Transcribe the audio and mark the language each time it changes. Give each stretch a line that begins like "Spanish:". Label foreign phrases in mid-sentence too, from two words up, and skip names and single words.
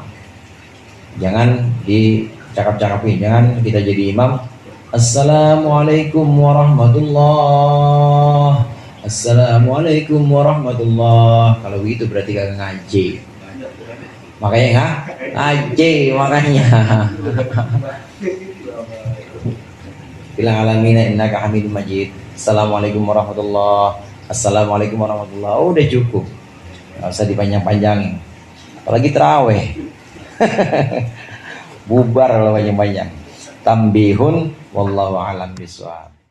Indonesian: Jangan dicakap-cakapin, jangan kita jadi imam
Arabic: السلام عليكم ورحمة الله، السلام عليكم ورحمة الله.
Indonesian: Kalau begitu berarti kagak ngaji. Makanya ngaji makanya.
Arabic: Bilang العالمين إنك حميد مجيد. السلام عليكم ورحمة الله، السلام عليكم ورحمة الله.
Indonesian: Oh, udah cukup. Enggak usah dipanjang-panjangin. Apalagi terawih. Bubar kalau panjang-panjang. Tambihun
Arabic: والله أعلم بالصواب.